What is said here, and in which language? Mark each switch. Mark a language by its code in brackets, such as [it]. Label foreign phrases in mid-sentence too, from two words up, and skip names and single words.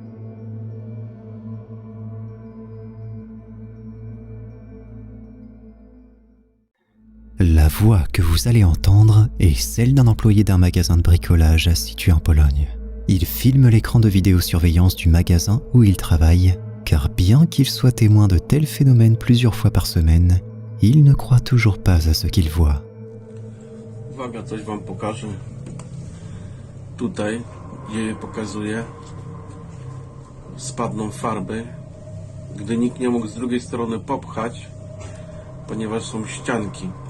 [fr] La voix que vous allez entendre est celle d'un employé d'un magasin de bricolage situé en Pologne. Il filme l'écran de vidéosurveillance du magasin où il travaille, car bien qu'il soit témoin de tels phénomènes plusieurs fois par semaine, il ne croit toujours pas à ce qu'il voit. [pl] Uwaga, coś wam pokażę. Tutaj, gdzie pokazuję, spadną farby, gdy nikt nie mógł z drugiej strony popchać, ponieważ są ścianki.